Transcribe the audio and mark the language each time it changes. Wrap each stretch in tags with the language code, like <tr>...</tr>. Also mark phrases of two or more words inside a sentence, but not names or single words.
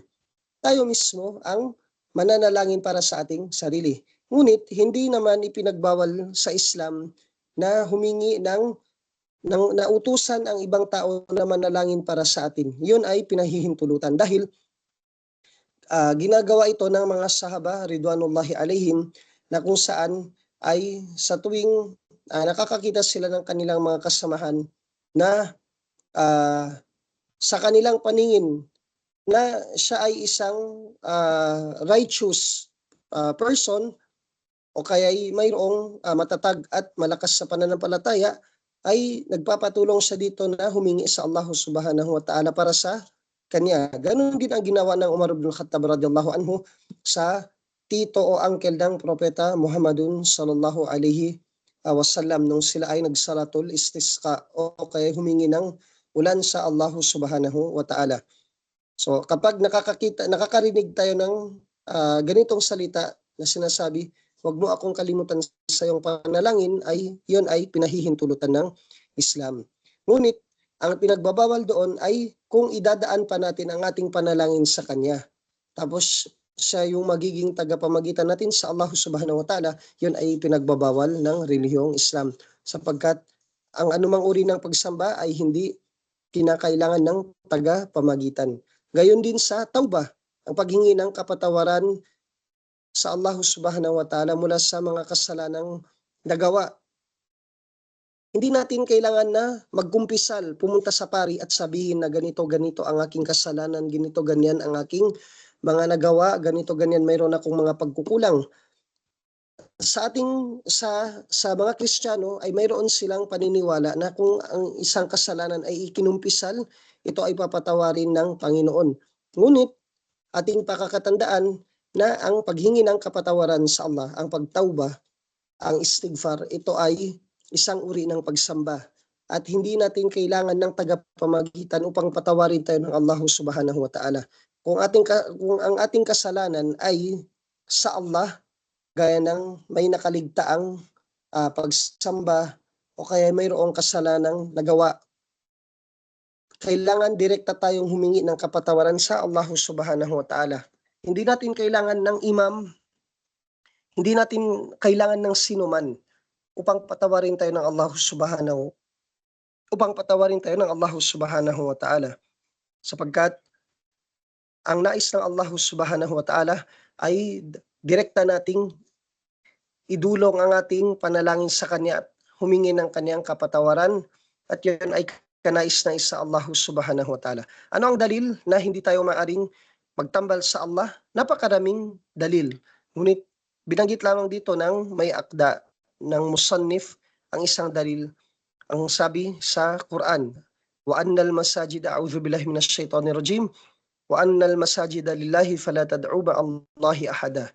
<tl>Tayo mismo ang mananalangin para sa ating sarili. Ngunit hindi naman ipinagbawal sa Islam na humingi ng nautusan ang ibang tao na manalangin para sa atin. Yun ay pinahihintulutan dahil ginagawa ito ng mga sahaba</tl> <ar>رضوان الله عليهم</ar> <tl>na kung saan ay sa tuwing nakakakita sila ng kanilang mga kasamahan na sa kanilang paningin na siya ay isang</tl> <en>righteous person</en> <tl>o kaya ay mayroong matatag at malakas sa pananampalataya, ay nagpapatulong siya dito na humingi sa Allah</tl> <ar>سبحانه وتعالى</ar> <tl>para sa kanya. Ganon din ang ginawa ng Umar ibn Khattab</tl> <ar>رضي الله عنه</ar> <tl>sa tito o uncle ng propeta Muhammadun</tl> <ar>صلى الله عليه وسلم</ar> <tl>nung sila ay nagsalatul istisqa o kaya humingi ng ulan sa Allah</tl> <ar>سبحانه وتعالى.</ar> <tl>So kapag nakakarinig tayo ng ganitong salita na sinasabi, huwag mo akong kalimutan sa iyong panalangin, ay yun ay pinahihintulutan ng Islam. Ngunit ang pinagbabawal doon ay kung idadaan pa natin ang ating panalangin sa Kanya. Tapos siya yung magiging tagapamagitan natin sa Allah</tl> <ar>سبحانه وتعالى,</ar> <tl>yun ay pinagbabawal ng relihiyong Islam. Sapagkat ang anumang uri ng pagsamba ay hindi kinakailangan ng tagapamagitan. Gayon din sa tauba, ang paghingi ng kapatawaran sa Allah</tl> <ar>سبحانه وتعالى</ar> <tl>mula sa mga kasalanang nagawa. Hindi natin kailangan na magkumpisal, pumunta sa pari at sabihin na ganito ang aking kasalanan, ganito ganyan ang aking mga nagawa, ganito ganyan mayroon akong mga pagkukulang. Sa mga Kristiyano ay mayroon silang paniniwala na kung ang isang kasalanan ay ikinumpisal, ito ay papatawarin ng Panginoon. Ngunit ating pakakatandaan na ang paghingi ng kapatawaran sa Allah, ang pagtauba, ang istighfar, ito ay isang uri ng pagsamba. At hindi natin kailangan ng tagapamagitan upang patawarin tayo ng Allah</tl> <ar>سبحانه وتعالى.</ar> <tl>Kung ang ating kasalanan ay sa Allah, gaya ng may nakaligtaang pagsamba o kaya mayroong kasalanang nagawa, kailangan direkta tayong humingi ng kapatawaran sa Allah</tl> <ar>سبحانه وتعالى.</ar> <tl>Hindi natin kailangan ng imam, hindi natin kailangan ng sinuman upang patawarin tayo ng Allah</tl> <ar>سبحانه وتعالى.</ar> <tl>Sapagkat ang nais ng Allah</tl> <ar>سبحانه وتعالى</ar> <tl>ay direkta nating idulong ang ating panalangin sa Kanya at humingi ng Kanyang kapatawaran, at yun ay kanais-nais sa Allah</tl> <ar>سبحانه وتعالى.</ar> <tl>Ano ang dalil na hindi tayo maaring magtambal sa Allah? Napakaraming dalil. Ngunit binanggit lamang dito ng may akda ng musannif ang isang dalil. Ang sabi sa Quran,</tl> <ar>وأن المساجد أعوذ بالله من الشيطان الرجيم وأن المساجد لله فلا تدعوا مع الله أحدا.</ar>